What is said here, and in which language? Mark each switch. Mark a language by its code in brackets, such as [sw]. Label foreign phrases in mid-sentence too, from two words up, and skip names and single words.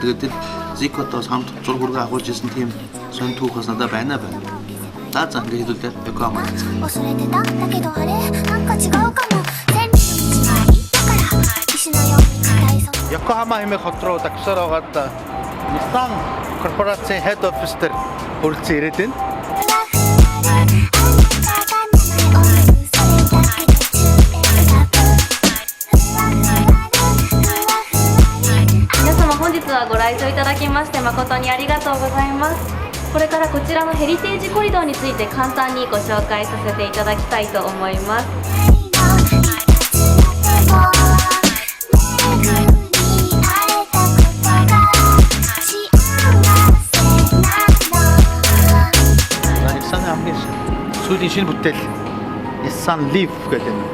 [mn] Тэгээд тэр Zico-тойс хамт зураг хүргээ агуулж ирсэн тийм сонь түүхээс надад байна. За ингээд хэдүүлээ Yokohama. Yokohama хэмээх хот руу таксоор аваад Nissan корпорацийн [en] head office [mn] дээр хүрэлцэн ирээд байна. [ja] ご来場いただきまして誠にありがとうございます。これからこちらのヘリテージコリドーについて簡単にご紹介させていただきたいと思います。 [mn] Сүүлийн шинэ бүтээл Nissan Leaf гэдэг юм.